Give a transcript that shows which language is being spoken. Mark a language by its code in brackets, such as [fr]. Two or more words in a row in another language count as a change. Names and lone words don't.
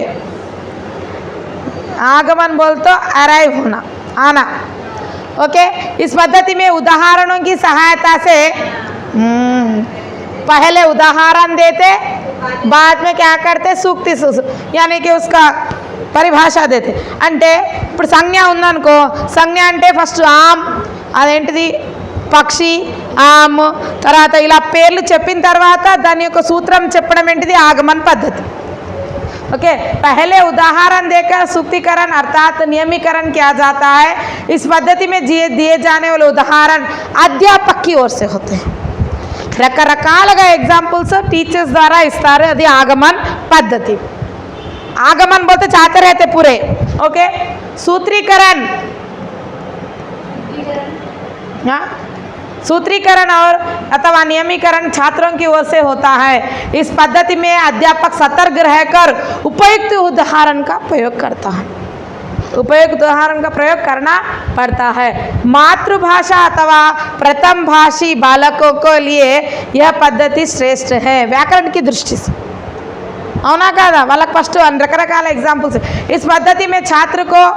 [hi] आगमन बोल तो अराइव होना, आना. ओके, इस पद्धति में उदाहरणों की सहायता से पहले उदाहरण देते, बाद में क्या करते? सूक्ति, यानी कि उसका పరిభాష देते. [te] అంటే ఇప్పుడు సంజ్ఞ ఉందనుకో, సంజ్ఞ అంటే ఫస్ట్ ఆమ్, అదేంటిది పక్షి, ఆమ్, తర్వాత ఇలా పేర్లు చెప్పిన తర్వాత దాని యొక్క సూత్రం చెప్పడం ఏంటిది? ఆగమన పద్ధతి. [hi] ओके, पहले उदाहरण देकर सूक्तिकरण अर्थात नियमीकरण किया जाता है. इस पद्धति में दिए जाने वाले उदाहरण अध्यापक की ओर से होते हैं. [te] రకరకాలుగా ఎగ్జాంపుల్స్ టీచర్స్ ద్వారా ఇస్తారు. అది ఆగమన్ పద్ధతి. [hi] आगमन बोलते चाहते रहते पूरे. ओके, सूत्रीकरण, सूत्रीकरण और अथवा नियमीकरण छात्रों की ओर से होता है. इस पद्धति में अध्यापक सतर्क रहकर उपयुक्त उदाहरण का प्रयोग करता है. उपयुक्त उदाहरण का प्रयोग करना पड़ता है. मातृभाषा अथवा प्रथम भाषी बालकों के लिए यह पद्धति श्रेष्ठ है व्याकरण की दृष्टि से. [te] అవునా కాదా? వాళ్ళకి ఫస్ట్ రకరకాల ఎగ్జాంపుల్స్. [hi] इस पद्धति में छात्र को